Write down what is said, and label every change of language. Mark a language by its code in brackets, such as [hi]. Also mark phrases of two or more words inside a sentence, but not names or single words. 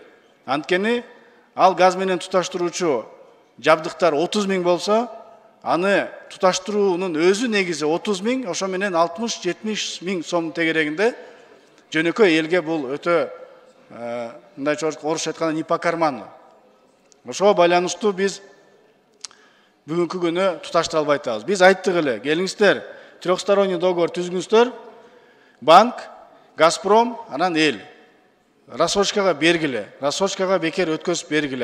[ky] Анткени ал газ менен туташтыруучу жабдыктар 30 000 болсо, аны туташтыруунун өзү негизи 30 000, ошо менен 60-70 000 сом тегерегинде жөнөкөй элге бул өтө мындайча орусча айтканда [ru] не по карману. [ky] Ошого байланыштуу биз бүгүнкү күнү туташтыра албай атабыз. Биз айттык эле, келиңиздер, [ru] трехсторонний договор [ky] түзгүңүздөр, банк, Газпром, анан эл. Рассрочкага бергиле, рассрочкага бекер өткөзүп бергиле.